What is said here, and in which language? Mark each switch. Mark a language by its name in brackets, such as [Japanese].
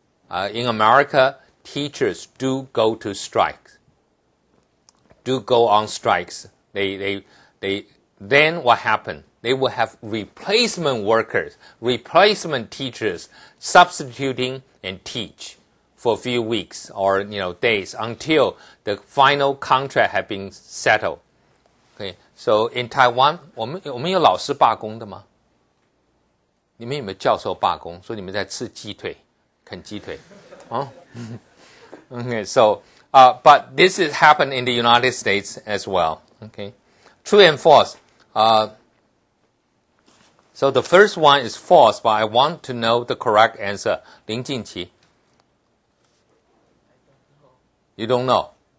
[English] In America, teachers do go to strikes, do go on strikes. Then what happened? They will have replacement workers, replacement teachers substituting and teach for a few weeks or days until the final contract had been settled. [Chinese] Okay, [English] so in Taiwan, [Chinese] 我们有老师罢工的吗？你们有没有教授罢工？说你们在吃鸡腿，啃鸡腿？ [English] 哦 ，Okay, so but this has happened in the United States as well. Okay, true and false. So the first one is false, but I want to know the correct answer. 林静琪 You don't know.